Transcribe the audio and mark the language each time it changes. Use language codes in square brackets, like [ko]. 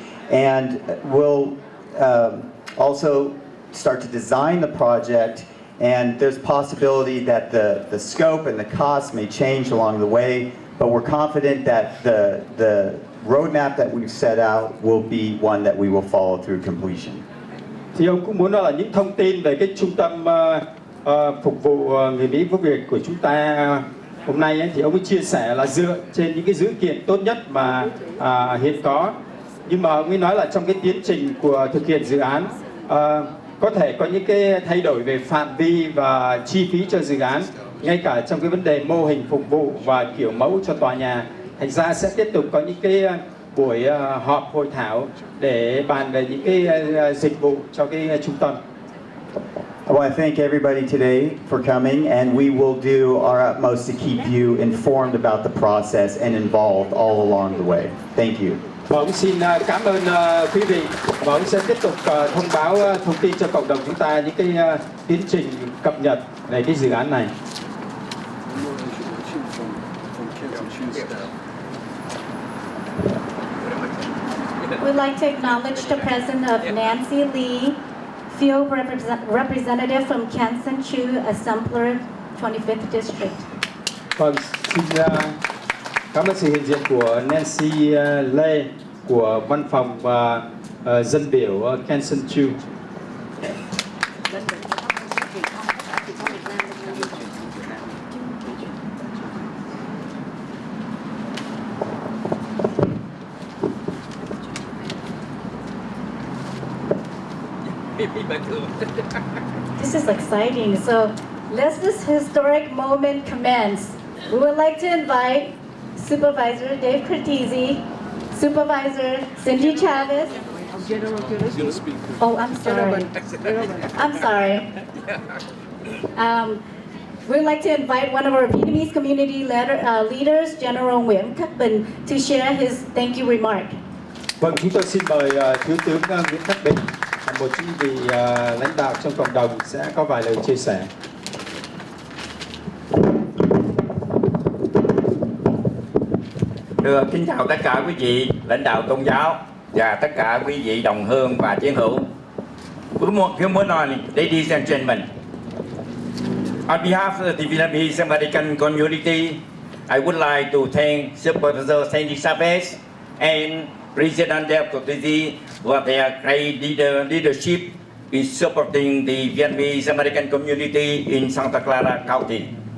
[en] And we'll also start to design the project, and there's possibility that the scope and the cost may change along the way, but we're confident that the roadmap that we've set out will be one that we will follow through completion. [vi] Thì ông cũng muốn nói là những thông tin về cái trung tâm phục vụ người Mỹ gốc Việt của chúng ta hôm nay ấy, thì ông ấy chia sẻ là dựa trên những cái dữ kiện tốt nhất mà hiện có. Nhưng mà ông ấy nói là trong cái tiến trình của thực hiện dự án có thể có những cái thay đổi về phạm vi và chi phí cho dự án, ngay cả trong cái vấn đề mô hình phục vụ và kiểu mẫu cho tòa nhà. Thành ra sẽ tiếp tục có những cái buổi họp hội thảo để bàn về những cái dịch vụ cho cái trung tâm. [en] I want to thank everybody today for coming, and we will do our utmost to keep you informed about the process and involved all along the way. Thank you. [vi] Và ông xin cảm ơn quý vị và ông sẽ tiếp tục thông báo thông tin cho cộng đồng chúng ta những cái tiến trình cập nhật về cái dự án này. [en] We'd like to acknowledge the presence of Nancy Lee, Field Representative from Kansan Chu, Assembler, 25th District. [vi] Vâng, xin cảm ơn sự hiện diện của Nancy Lê của Văn phòng và dân biểu Kansan Chu. [en] This is exciting. So let this historic moment commence. We would like to invite Supervisor Dave Cortese, Supervisor Cindy Chavez. Oh, I'm sorry. I'm sorry. We'd like to invite one of our Vietnamese community leaders, General Nguyễn Khắc Bình, to share his thank you remark. [vi] Vâng, chúng tôi xin mời Thiếu tướng Nguyễn Khắc Bình, một chính vị lãnh đạo trong cộng đồng sẽ có vài lời chia sẻ. Thưa kính chào tất cả quý vị lãnh đạo tôn giáo và tất cả quý vị đồng hương và chiến hữu. [en] Good morning, ladies and gentlemen. On behalf of the Vietnamese American community, I would like to thank Supervisor Sandy Chavez and President Del Cortese for their great leadership in supporting the Vietnamese American community in Santa Clara County.